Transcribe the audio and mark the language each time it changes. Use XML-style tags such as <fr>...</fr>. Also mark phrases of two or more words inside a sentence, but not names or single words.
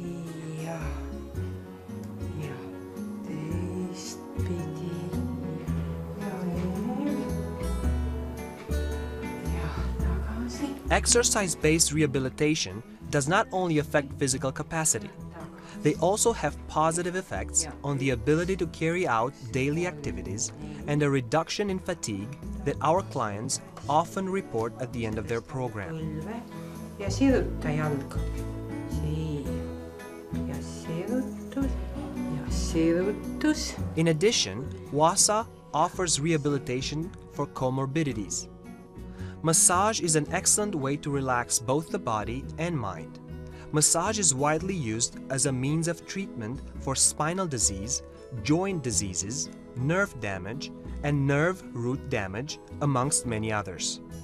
<en>Exercise-based rehabilitation does not only affect physical capacity. They also have positive effects on the ability to carry out daily activities and a reduction in fatigue that our clients often report at the end of their program.</en> <et>Ja siruta jalga. Ja sirutus. Ja sirutus.</et> <en>In addition, Wasa offers rehabilitation for comorbidities. Massage is an excellent way to relax both the body and mind. Massage is widely used as a means of treatment for spinal disease, joint diseases, nerve damage, and nerve root damage, amongst many others.</en>